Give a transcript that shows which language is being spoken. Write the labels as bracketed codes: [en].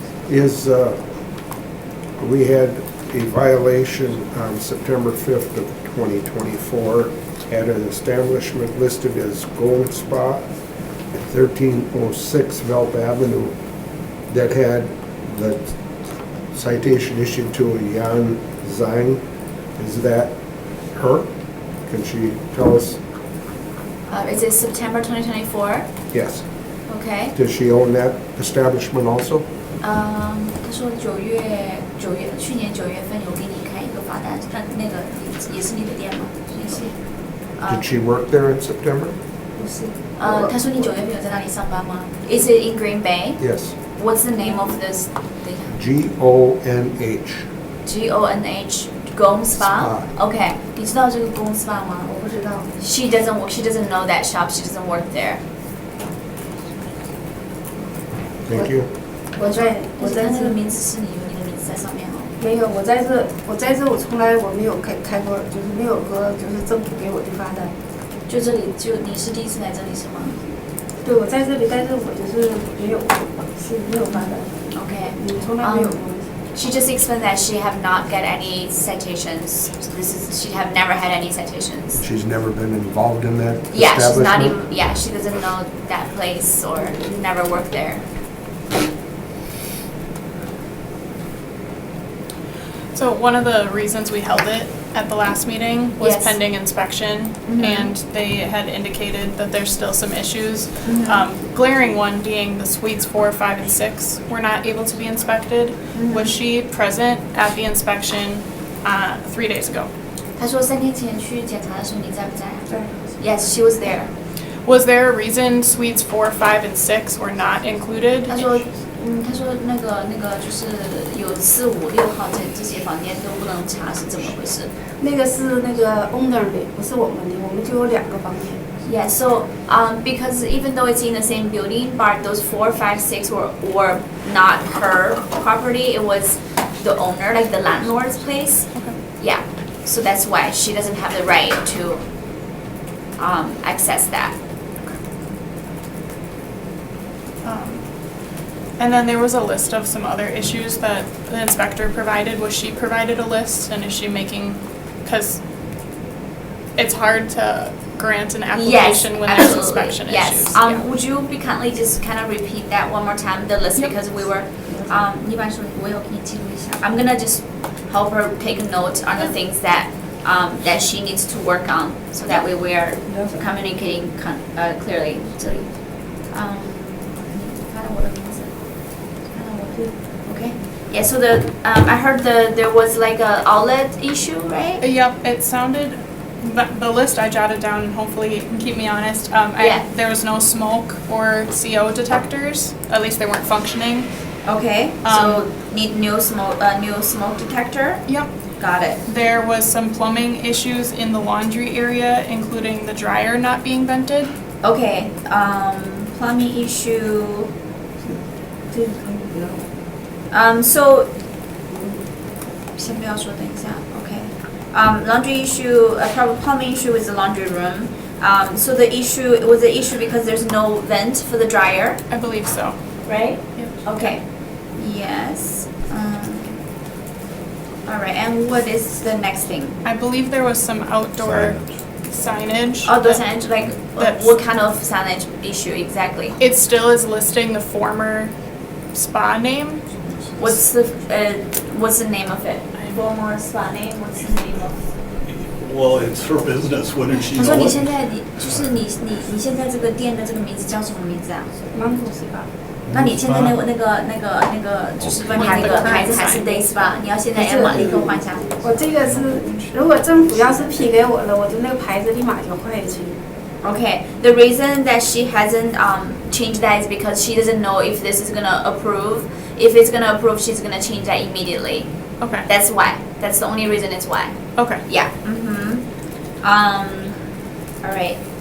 [en] We had a violation on September 5th of 2024 at an establishment listed as Gold Spa at 1306 Velp Avenue that had the citation issued to Yan Zhang. Is that her? Can she tell us? Is it September 2024? Yes. Okay. Does she own that establishment also? [zh] 他说去年9月份有给你开一个罚单，那个也是你的店吗？也是。 [en] Did she work there in September? [zh] 不是。他说你9月份有在那里上班吗？ [en] Is it in Green Bay? Yes. What's the name of this thing? GONH. GONH Gong Spa. Spa. Okay. [zh] 你知道这个 Gong Spa 吗？我不知道。 [en] She doesn't know that shop. She doesn't work there. Thank you. [zh] 我在那个这名字是你有你的名字在上面哦。没有，我在这我从来我没有开过，就是没有过就是政府给我的罚单。就这里你是第一次来这里是吗？对，我在这里，但是我就是没有罚单。 [en] Okay. [zh] 你从来没有过。 [en] She just explained that she have not got any citations. She have never had any citations. She's never been involved in that Yeah, she's not establishment? even. Yeah, she doesn't know that place or never worked there. So one of the reasons we held it at the last meeting was Yes. pending inspection, and they had indicated that there's still some issues. Glaring one being the suites 4, 5, and 6 were not able to be inspected. Was she present at the inspection 3 days ago? 他说3天前去检查的时候你在不在？对。 Yes, she was there. Was there a reason suites 4, 5, and 6 were not included? 他说那个就是有4、5、6号这些房间都不能查是怎么回事？那个是那个 owner 的，不是我们的，我们就有2个房间。 Yeah, so because even though it's in the same building, but those 4, 5, 6 were not her property. It was the owner, like the landlord's place. Okay. Yeah, so that's why she doesn't have the right to access that. And then there was a list of some other issues that the inspector provided. Was she provided a list, and is she making, because it's hard to grant an application when there's inspection yes. issues. Yeah. Would you be kindly just kind of repeat that one more time, the list, Yep. because we were, [zh] 一般说我有给你记录一下. [en] I'm gonna just help her take a note on the things that that she needs to work on, so that way we are communicating clearly. [zh] 这里，看到我的名字，看到我的 ，okay. [en] Yeah, so I heard there was like a outlet issue, right? Yep, it sounded, the list I jotted down, and hopefully you can keep me honest. Yeah. There was no smoke or CO detectors, at least they weren't functioning. Okay, so need new smoke detector. Yep. Got it. There was some plumbing issues in the laundry area, including the dryer not being vented. Okay, plumbing issue. [zh] So 先不要说，等一下 Okay. [en] Laundry issue, probably plumbing issue is the laundry room. So the issue was the issue because there's no vent for the dryer, I believe so. right? Yep. Okay. Yes. All right. And what is the next thing? I believe there was some outdoor signage. Outdoor that- signage, like that's- what kind of signage issue exactly? It still is listing the former spa name. What's the name of it? Former spa name. What's the name of? Well, it's her business, wouldn't she [zh] 他说 [en] know [zh] 你 [en] it? [zh] 现在就是你现在这个店的这个名字叫什么名字啊？ Mango Spa。那你现在那个就是外面那个牌子还是 Day Spa，你要现在要立刻换一下。我这个是，如果政府要是批给我了，我就那个牌子立马就换去。 [en] Okay, the reason that she hasn't changed that is because she doesn't know if this is gonna approve. If it's gonna approve, she's gonna change that immediately. Okay. That's why. That's the only reason it's why. Okay. Yeah. All right.